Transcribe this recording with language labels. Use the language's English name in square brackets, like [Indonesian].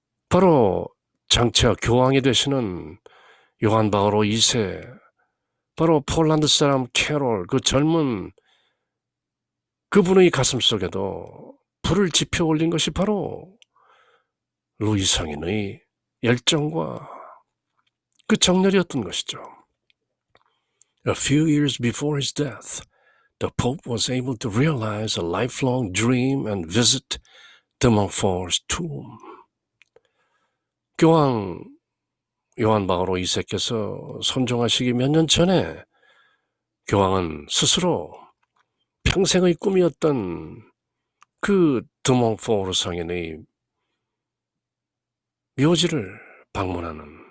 [Korean] 바로 장차 교황이 되시는 요한 바오로 2세, 바로 폴란드 사람 캐롤, 그 젊은 그분의 가슴속에도 불을 지펴 올린 것이 바로 루이 성인의 열정과 그 정열이었던 것이죠. [English] A few years before his death, the Pope was able to realize a lifelong dream and visit de Montfort's tomb. [Korean] 교황 요한 바오로 2세께서 선종하시기 몇 년 전에 교황은 스스로 평생의 꿈이었던 그 de Montfort 성인의 묘지를 방문하는